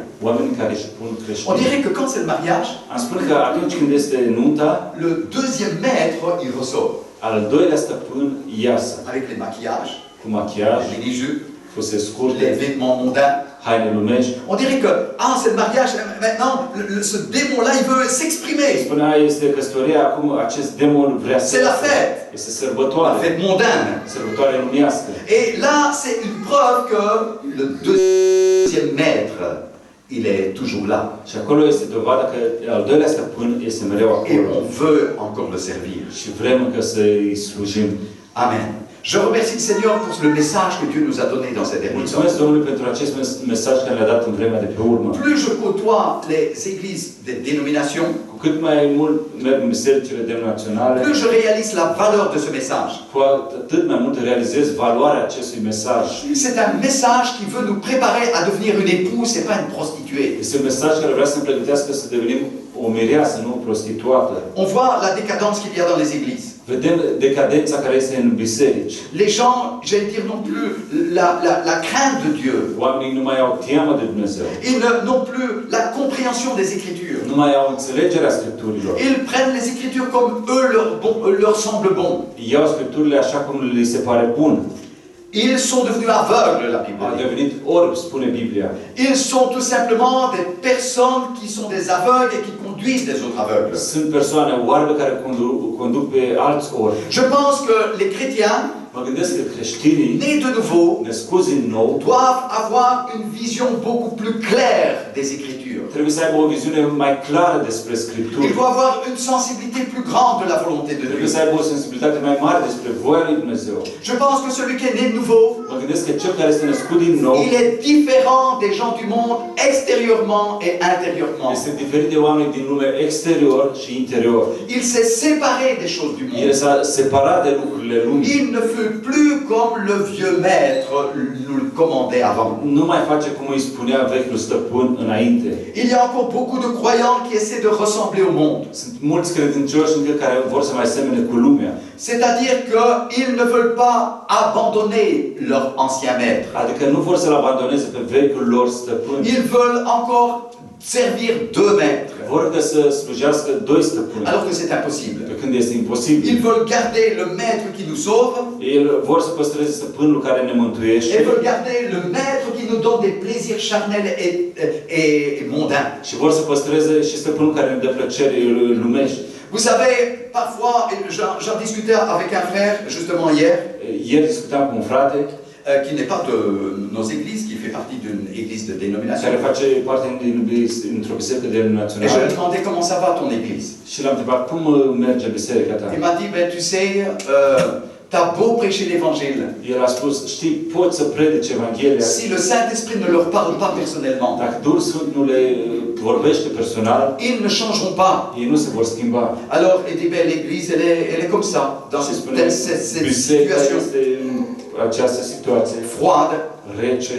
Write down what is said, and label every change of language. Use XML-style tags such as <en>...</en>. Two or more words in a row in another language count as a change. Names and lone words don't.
<ro>oamenii care își pun</ro> <fr>On</fr> <ro>creștini.</ro> <fr>dirait que quand c'est le mariage,</fr> <ro>Am spune că atunci când este nunta,</ro> <fr>le deuxième maître, il ressort,</fr> <ro>al doilea stăpân iasă,</ro> <fr>avec les maquillages,</fr> <ro>cu machiaj,</ro> <fr>les mini-jupes,</fr> <ro>fuse</ro> <fr>les</fr> <ro>scurte,</ro> <fr>vêtements mondains.</fr> <ro>haine lumești.</ro> <fr>On dirait que, ah, c'est le mariage, maintenant, ce démon-là, il veut s'exprimer.</fr> <ro>Spunea, este căsătoria, acum acest demon vrea să...</ro> <fr>C'est la fête.</fr> <ro>Este</ro> <fr>La</fr> <ro>sărbătoare,</ro> <fr>fête mondaine.</fr> <ro>sărbătoare lumească.</ro> <fr>Et là, c'est une preuve que le deuxième maître, il est toujours là.</fr> <ro>Și acolo este dovada că al doilea stăpân este mereu</ro> <fr>Et</fr> <ro>acolo.</ro> <fr>on veut encore le servir.</fr> <ro>Și vrem că să-i slujim.</ro> <fr>Amen. Je remercie le Seigneur pour le message que Dieu nous a donné dans ces derniers temps.</fr> <ro>Mulțumesc Domnului pentru acest mesaj care le-a dat în vremea de pe urmă.</ro> <fr>Plus je côtoie les églises de dénomination,</fr> <ro>Cu cât mai mult merg în bisericile denominaționale,</ro> <fr>plus je réalise la valeur de ce message.</fr> <ro>cu atât mai mult realizez valoarea acestui mesaj.</ro> <fr>C'est un message qui veut nous préparer à devenir une épouse et pas une prostituée.</fr> <ro>Este un mesaj care vrea să ne pregătească să devenim o mireasă, nu o prostituată.</ro> <fr>On voit la décadence qu'il y a dans les églises.</fr> <ro>Vedem decadența care este în biserici.</ro> <fr>Les gens, j'allais dire, n'ont plus la crainte de Dieu.</fr> <ro>Oamenii nu mai au teamă de Dumnezeu.</ro> <fr>Ils n'ont plus la compréhension des Écritures.</fr> <ro>Nu mai au înțelegerea Scripturilor.</ro> <fr>Ils prennent les Écritures comme eux leur semble bon.</fr> <ro>Iau Scripturile așa cum li se pare bun.</ro> <fr>Ils sont devenus aveugles, la Bible</fr> <ro>Au</ro> <fr>dit.</fr> <ro>devenit orbi, spune Biblia.</ro> <fr>Ils sont tout simplement des personnes qui sont des aveugles et qui conduisent des autres aveugles.</fr> <ro>Sunt persoane oarbe care conduc pe alți orbi.</ro> <fr>Je pense que les chrétiens,</fr> <ro>Mă gândesc că creștinii,</ro> <fr>nés de nouveau,</fr> <ro>născuți din nou,</ro> <fr>doivent avoir une vision beaucoup plus claire des Écritures.</fr> <ro>trebuie să aibă o viziune mai clară despre</ro> <fr>Ils</fr> <ro>Scripturi.</ro> <fr>doivent avoir une sensibilité plus grande de la volonté de</fr> <ro>Trebuie</ro> <fr>Dieu.</fr> <ro>să aibă o sensibilitate mai mare despre voia lui Dumnezeu.</ro> <fr>Je pense que celui qui est né de nouveau,</fr> <ro>Mă gândesc că cel care este născut din nou</ro> <fr>il est différent des gens du monde extérieurement et intérieurement.</fr> <ro>este diferit de oameni din lume exterior și interior.</ro> <fr>Il s'est séparé des choses du</fr> <ro>El</ro> <fr>monde.</fr> <ro>s-a separat de lucrurile lumii.</ro> <fr>Il ne fait plus comme le vieux maître nous le commandait avant.</fr> <ro>Nu mai face cum îi spunea vechiul stăpân înainte.</ro> <fr>Il y a encore beaucoup de croyants qui essaient de ressembler au monde.</fr> <ro>Sunt mulți credincioși încă care vor să mai semene cu lumea.</ro> <fr>C'est-à-dire qu'ils ne veulent pas abandonner leur ancien maître.</fr> <ro>Adică nu vor să-l abandoneze pe vechiul lor stăpân.</ro> <fr>Ils veulent encore servir deux maîtres.</fr> <ro>Vor că să slujească doi stăpâni.</ro> <fr>Alors que c'est impossible.</fr> <ro>Pe când este imposibil.</ro> <fr>Ils veulent garder le maître qui nous sauve.</fr> <ro>Ei vor să păstreze stăpânul care ne mântuiește.</ro> <fr>Ils veulent garder le maître qui nous donne des plaisirs charnels et mondains.</fr> <ro>Și vor să păstreze și stăpânul care ne dă plăceri lumești.</ro> <fr>Vous savez, parfois, j'en discutais avec un frère, justement hier,</fr> <ro>Ieri discutam cu un frate</ro> <fr>qui n'est pas de nos églises, qui fait partie d'une église de dénomination.</fr> <ro>care face parte dintr-o biserică</ro> <fr>Et je lui ai</fr> <ro>denominațională</ro> <fr>demandé comment ça va ton église.</fr> <ro>și l-am întrebat cum merge biserica ta.</ro> <fr>Il m'a dit, ben tu sais, t'as beau prêcher l'évangile,</fr> <ro>El a spus, știi, poți să predici Evanghelia,</ro> <fr>si le Saint-Esprit ne leur parle pas personnellement,</fr> <ro>dacă Duhul Sfânt nu le vorbește personal,</ro> <fr>ils ne changeront pas.</fr> <ro>ei nu se vor schimba.</ro> <fr>Alors, il dit, ben l'église, elle est comme ça, dans</fr> <ro>Și spune,</ro> <fr>cette</fr> <ro>biserica</ro> <fr>situation</fr> <ro>este în această situație</ro> <fr>froide.</fr> <ro>rece.</ro>